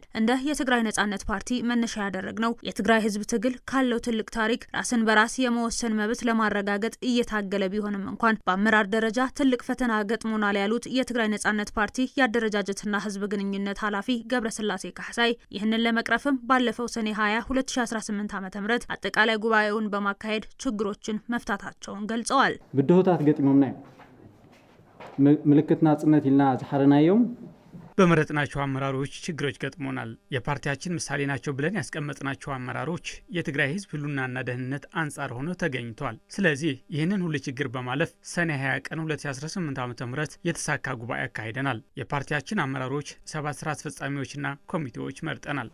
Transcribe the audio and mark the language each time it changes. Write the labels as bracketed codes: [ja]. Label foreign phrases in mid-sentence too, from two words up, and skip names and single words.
[am] እንደ የትግራይ ነጻነት ፓርቲ መነሻ ያደረግነው የትግራይ ህዝብ ትግል ካለው ትልቅ ታሪክ ራስን በራስ የመወሰን መብት ለማረጋገጥ እየታገለ ቢሆንም እንኳን በአመራር ደረጃ ትልቅ ፈተና ገጥሞናል ያሉት የትግራይ ነጻነት ፓርቲ የአደረጃጀትና ህዝብ ግንኙነት ኃላፊ ገብረስላሴ ካሕሳይ ይህንን ለመቅረፍም ባለፈው ሰኔ 20 2018 ዓ.ም አጠቃላይ ጉባኤውን በማካሄድ ችግሮችን መፍታታቸውን ገልጸዋል። [ti] ብድሆታት ገጥሞምና ምልክት ናጽነት ይልና ዝሐረናዮም [am] በመረጥናቸው አመራሮች ችግሮች ገጥሞናል። የፓርቲያችን ምሳሌ ናቸው ብለን ያስቀመጥናቸው አመራሮች የትግራይ ህዝብ ህልውናና ደህንነት አንጻር ሆነው ተገኝቷል። ስለዚህ ይህንን ሁሉ ችግር በማለፍ ሰኔ 20 ቀን 2018 ዓ.ም የተሳካ ጉባኤ አካሂደናል። የፓርቲያችን አመራሮች 7 ስራ አስፈጻሚዎችና ኮሚቴዎች መርጠናል።